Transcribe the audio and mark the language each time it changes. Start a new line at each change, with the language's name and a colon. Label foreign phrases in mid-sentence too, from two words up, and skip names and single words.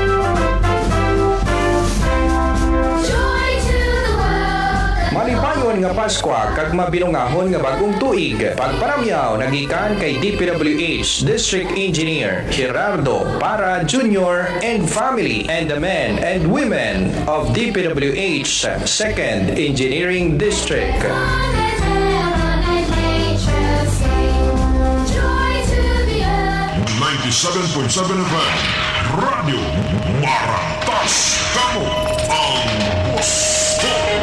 English: Joy to the world.
Hiligaynon: Malipayon nga Pasko kag mabinungahon nga bagong tuig. Pagparamyaw nagikan kay DPWH District Engineer Gerardo Para Jr.
English: and family and the men and women of DPWH 2nd Engineering District.
Hiligaynon: 97.7 FM Radio Maratas Kamo ang gusto.